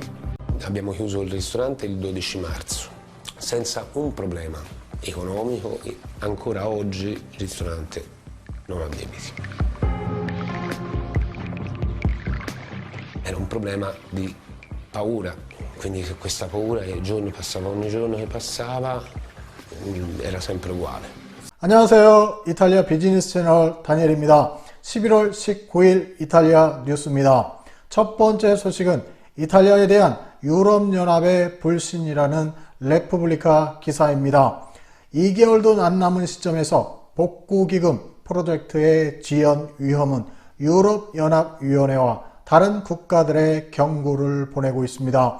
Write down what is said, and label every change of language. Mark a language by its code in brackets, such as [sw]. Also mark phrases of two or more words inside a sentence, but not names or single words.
[it] Abbiamo chiuso il ristorante il 12 marzo, senza un problema economico e ancora oggi il ristorante non ha debiti. Era un problema di paura, quindi questa paura che giorni passava, ogni giorno che passava era sempre uguale. [ko] 안녕하세요. 이탈리아 비즈니스 채널 다니엘입니다. 11월 19일 이탈리아 뉴스입니다. 첫 번째 소식은 이탈리아에 대한 유럽연합의 불신이라는 레푸블리카 기사입니다. 2개월도 안 남은 시점에서 복구기금 프로젝트의 지연 위험은 유럽연합위원회와 다른 국가들의 경고를 보내고 있습니다.